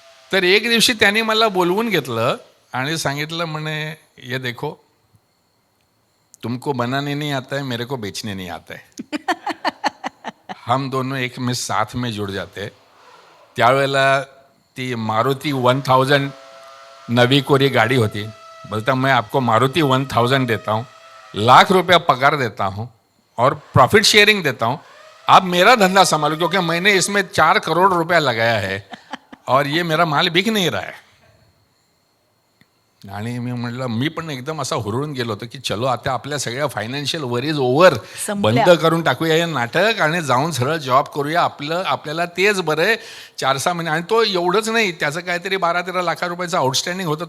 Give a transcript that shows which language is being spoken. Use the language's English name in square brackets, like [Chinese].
[Marathi] तर एक दिवशी त्यांनी मला बोलवून घेतलं आणि सांगितलं, म्हणे [Hindi] ये देखो तुमको बनाने नहीं आता है, मेरे को बेचने नहीं आता है, हम दोनों एक में साथ में जुड़ जाते. [Marathi] त्यावेळेला ती मारुती 1000 नवी कोरी गाड़ी होती. [Hindi] बोलता मैं आपको मारुति 1000 देता हूँ, ₹1,00,000 पगार देता हूँ और प्रॉफिट शेयरिंग देता हूँ, आप मेरा धंधा संभालो क्योंकि मैंने इसमें 4 करोड़ रुपया लगाया है और ये मेरा माल बिक नहीं रहा है. [Marathi] आणि मी म्हटलं, मी पण एकदम असा हुरळून गेलो होतो की चलो आता आपल्या सगळ्या फायनान्शियल वरीज ओव्हर, बंद करून टाकूया हे नाटक आणि जाऊन सरळ जॉब करूया, आपल्याला तेच बरं आहे. 4-6 महिने. आणि तो एवढंच नाही, त्याचं काहीतरी 12-13 लाख रुपयाचं आउटस्टँडिंग होतं.